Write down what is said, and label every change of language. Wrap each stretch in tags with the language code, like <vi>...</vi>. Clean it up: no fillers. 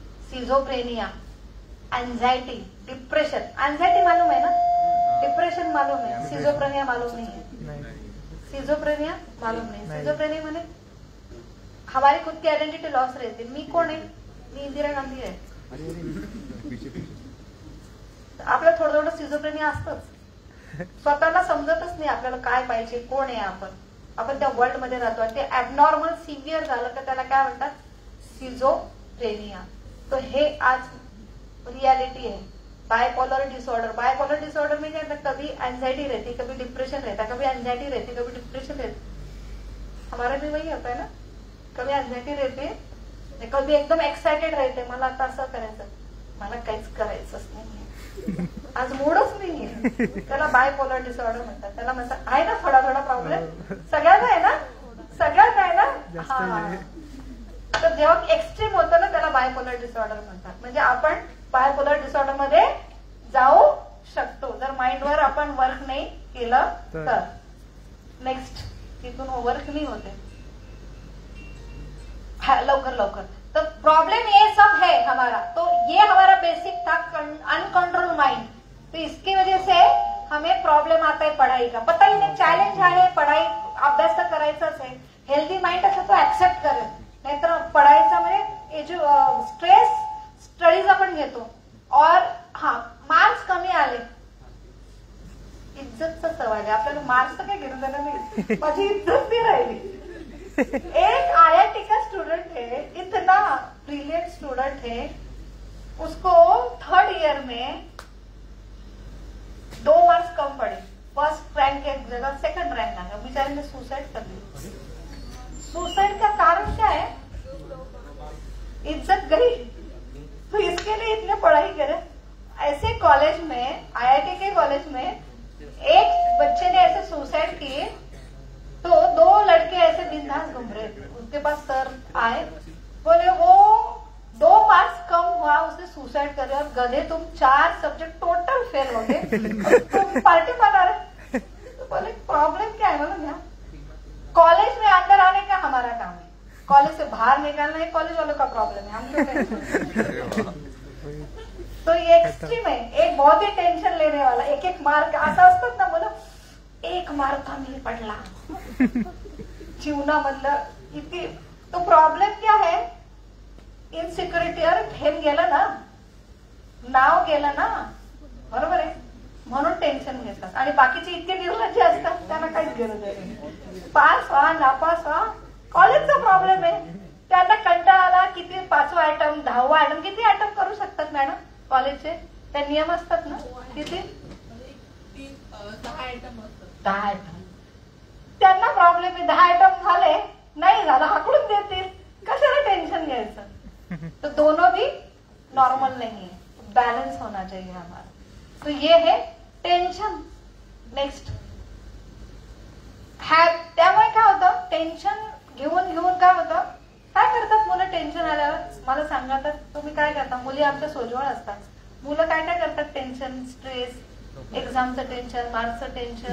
<en>Schizophrenia, anxiety, depression.</en> <hi>Anxiety मालूम है ना, डिप्रेशन मालूम है, सिजोफ्रेनिया मालूम नहीं है. सिजोफ्रेनिया मालूम नहीं. सिजोफ्रेनिया माने हमारी खुद की आयडेंटिटी लॉस रहती.</hi> <mr>मी कोण आहे? मी इंदिरा गांधी आहे. आपल्याला थोडं थोडं सिझोफ्रेनिया असतंच. स्वतःला समजतच नाही आपल्याला काय पाहिजे, कोण आहे आपण त्या वर्ल्ड मध्ये राहतो. आणि ते ऍबनॉर्मल सिव्हिअर झालं तर त्याला काय म्हणतात? सिझोफ्रेनिया. तो हे आज</mr> <hi>रियलिटी है.</hi> <en>Bipolar disorder.</en> <hi>बायपोलर डिसऑर्डर में क्या, कभी एंजाइटी रहती, कभी डिप्रेशन रहता, कभी एंजाइटी रहती, कभी डिप्रेशन रहती. हमारा भी वही होता है ना, कभी एंजाइटी रहते, कभी एकदम एक्साइटेड रहते,</hi> <mr>मला आता असं करायचं, मला काहीच करायचंच नाहीये, आज मूडच नाहीये. त्याला बायपोलर डिसऑर्डर म्हणतात. त्याला म्हणतात आहे ना थोडा प्रॉब्लेम, सगळ्यांना आहे ना, सगळ्यांना आहे ना. हा, तर जेव्हा एक्स्ट्रीम होतं ना त्याला बायपोलर डिसऑर्डर म्हणतात. म्हणजे आपण बायपोलर डिसऑर्डर मध्ये जाऊ शकतो जर माइंडवर आपण वर्क नहीं केलं तर. नेक्स्ट तिथून वर्क नहीं होते. लवकर लवकर.</mr> <hi>तो प्रॉब्लम ये सब है हमारा. तो ये हमारा बेसिक था अनकंट्रोल माइंड. तो इसकी वजह से हमें प्रॉब्लेम आता है पढ़ाई का. पता ही नहीं</hi> <mr>चॅलेंज आहे पढ़ाई अभ्यास तर करायचाच आहे. हेल्दी माइंड असं तो ऍक्सेप्ट करेल. नाहीतर पढ़ायचा म्हणजे स्ट्रेस स्टडीज आपण घेतो और मार्क्स कमी आले इज्जतचा सवाल आहे. आपल्याला मार्क्स तर काय घेऊन जाणार नाही. माझी इज्जत नाही राहिली.</mr> <hi>एक IIT का स्टूडेंट है, इतना ब्रिलियंट स्टूडेंट है, उसको 3rd ईयर में 2 मार्क्स कम पड़े. फर्स्ट रैंक के जगह 2nd रैंक आ गया. बेचारे ने सुसाइड कर ली. सुसाइड का कारण क्या है? इज्जत गई. तो इसके लिए इतने पढ़ाई करे. ऐसे कॉलेज में IIT के कॉलेज में एक बच्चे ने ऐसे सुसाइड किए तो 2 लड़के ऐसे बिंदास घूम रहे थे. उसके पास सर आए बोले वो 2 मार्क्स कम हुआ उसने सुसाइड कर दिया और गधे तुम 4 सब्जेक्ट टोटल फेल हो गए तुम पार्टी बना रहे. तो बोले प्रॉब्लम क्या है मालूम है? कॉलेज में अंदर आने का हमारा काम है. कॉलेज से बाहर निकालना है कॉलेज वालों का प्रॉब्लम है. हम क्यों तो ये एक्सट्रीम है. एक बहुत ही टेन्शन लेने वाला.</hi> <mr>एक मार्क असं असतात ना बोला 1 मार्क कमी पडला जीवनामधलं किती.</mr> <hi>तो प्रॉब्लेम क्या है?</hi> <mr>इनसिक्युरिटी. अरे फेल गेलं ना नाव गेलं ना बरोबर आहे म्हणून टेन्शन घेतात. आणि बाकीचे इतके निर्लज्ज असतात त्यांना काहीच गरज नाही. पास व्हा नापास व्हा कॉलेजचा प्रॉब्लेम आहे. त्यांना कंटाळा आला किती 5वा आयटम 10वा आयटम किती आयटम करू शकतात मॅडम कॉलेजचे? त्या नियम असतात ना किती 10 आयटम. त्यांना प्रॉब्लेम आहे 10 आयटम झाले नाही झालं हाकलून देतील. कशाला टेंशन घ्यायचं?</mr> <hi>तो दोनों भी नॉर्मल नहीं है. बैलेंस होना चाहिए हमारा. तो ये है टेंशन.</hi> <mr>नेक्स्ट त्यामुळे काय होतं टेन्शन घेऊन घेऊन काय होतं काय करतात मुलं टेन्शन आल्यावर मला सांगा तर तुम्ही काय करता? मुली आमच्या सोजवळ असतात. मुलं काय काय करतात? Tension stress एक्झामचं tension मार्क्सचं tension</mr>